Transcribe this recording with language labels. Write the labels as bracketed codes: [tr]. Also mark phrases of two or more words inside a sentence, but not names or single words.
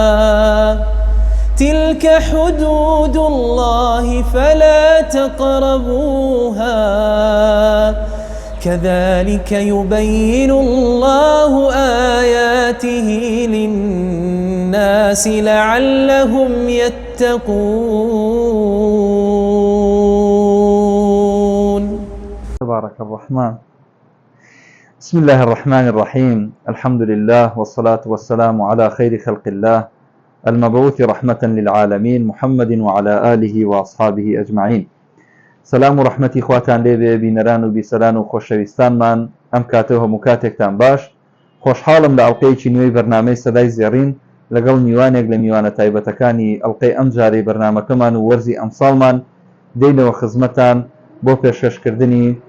[ar] تلك حدود الله فلا تقربوها، كذلك يبين الله آياته للناس لعلهم يتقون. تبارك الرحمن. بسم الله الرحمن الرحيم. الحمد لله والصلاة والسلام على خير خلق الله المبعوث رحمة للعالمين محمد وعلى آله وأصحابه أجمعين. [ckb] سلام و رحمەتی خواتان لێبێ بینەران و بیسەران و خۆشەویستانمان ئەم کاتەوە هەموو کاتێکتان باش. خۆشحاڵم لە ئەڵقەیەکی نوێی بەرنامەی سەدای زێڕین لەگەڵ میوانێک لە میوانە تایبەتەکانی ئەڵقەی ئەم جارەی بەرنامەکەمان و وەرزی ئەمساڵمان دێنەوە خزمەتان بۆ پێشکەشکردنی